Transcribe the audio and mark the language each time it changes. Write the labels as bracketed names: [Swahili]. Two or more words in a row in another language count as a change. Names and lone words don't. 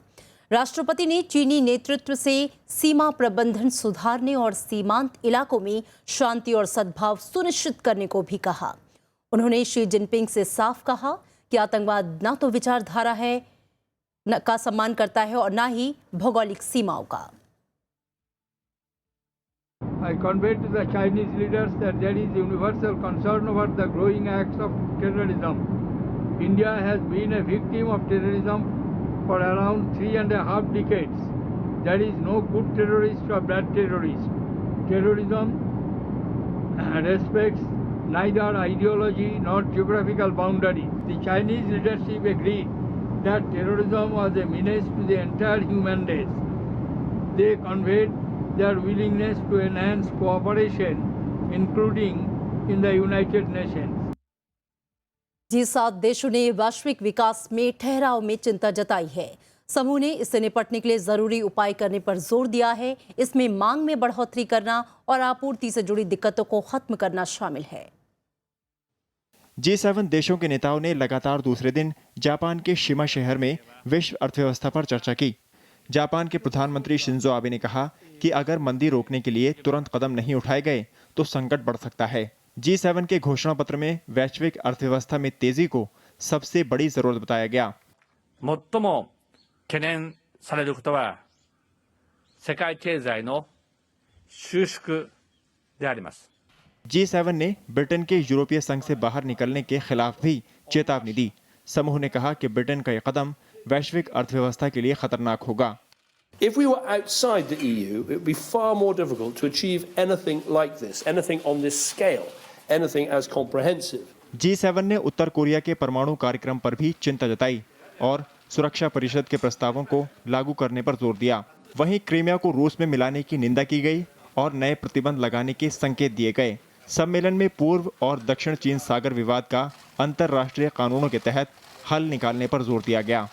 [Hindi] राष्ट्रपति ने चीनी नेतृत्व से सीमा प्रबंधन सुधारने और सीमांत इलाकों में शांति और सद्भाव सुनिश्चित करने को भी कहा। उन्होंने शी जिनपिंग से साफ कहा कि आतंकवाद न तो विचारधारा है का सम्मान करता है और न ही भौगोलिक सीमाओं का। [English] I conveyed to the Chinese leaders that there is universal concern over the growing acts of terrorism. India has been a victim of terrorism for around 3.5 decades. There is no good terrorist or bad terrorist. Terrorism respects neither ideology nor geographical boundaries. The Chinese leadership agreed that terrorism was a menace to the entire human race. They conveyed their willingness to enhance cooperation, including in the United Nations. [Hindi] G7 देशों ने वैश्विक विकास में ठहराव में चिंता जताई है। समूह ने इससे निपटने के लिए जरूरी उपाय करने पर जोर दिया है। इसमें मांग में बढ़ोतरी करना और आपूर्ति से जुड़ी दिक्कतों को खत्म करना शामिल है। G7 देशों के नेताओं ने लगातार दूसरे दिन जापान के शिमा शहर में विश्व अर्थव्यवस्था पर चर्चा की। जापान के प्रधानमंत्री शिंजो आबे ने कहा कि अगर मंदी रोकने के लिए तुरंत कदम नहीं उठाए गए तो संकट बढ़ सकता है। G7 के घोषणा पत्र में वैश्विक अर्थव्यवस्था में तेजी को सबसे बड़ी जरूरत बताया गया। [Japanese] 最も懸念されることは世界経済の収縮であります。 [Hindi] G7 ने ब्रिटेन के यूरोपीय संघ से बाहर निकलने के खिलाफ भी चेतावनी दी। समूह ने कहा कि ब्रिटेन का यह कदम वैश्विक अर्थव्यवस्था के लिए खतरनाक होगा। [English] If we were outside the EU, it would be far more difficult to achieve anything like this, anything on this scale, anything as comprehensive. [Hindi] G7 ने उत्तर कोरिया के परमाणु कार्यक्रम पर भी चिंता जताई और सुरक्षा परिषद के प्रस्तावों को लागू करने पर जोर दिया। वहीं क्रीमिया को रूस में मिलाने की निंदा की गई और नए प्रतिबंध लगाने के संकेत दिए गए। सम्मेलन में पूर्व और दक्षिण चीन सागर विवाद का अंतर्राष्ट्रीय कानूनों के तहत हल निकालने पर जोर दिया गया।